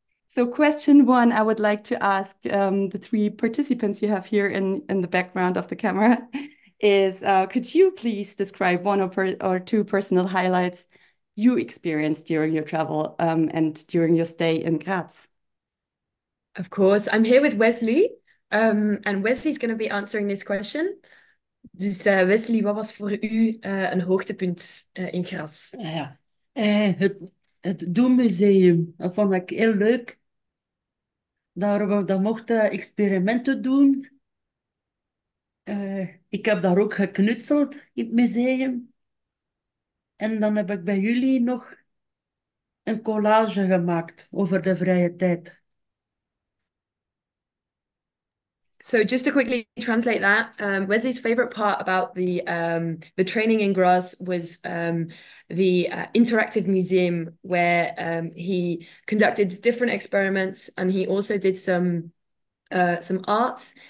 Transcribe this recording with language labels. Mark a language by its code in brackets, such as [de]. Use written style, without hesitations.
[en] So question 1, I would like to ask the 3 participants you have here in the background of the camera is, could you please describe 1 or 2 personal highlights you experienced during your travel and during your stay in Graz? Of course. I'm here with Wesley, and Wesley's going to be answering this question. [nl] Dus Wesley, wat was voor u een hoogtepunt in Graz? Ja, het Doemmuseum, dat vond ik heel leuk. Daar mochten experimenten doen. Ik heb daar ook geknutseld in het museum. En dan heb ik bij jullie nog een collage gemaakt over de vrije tijd. [en] So just to quickly translate that, Wesley's favorite part about the training in Graz was the interactive museum where he conducted different experiments, and he also did some art.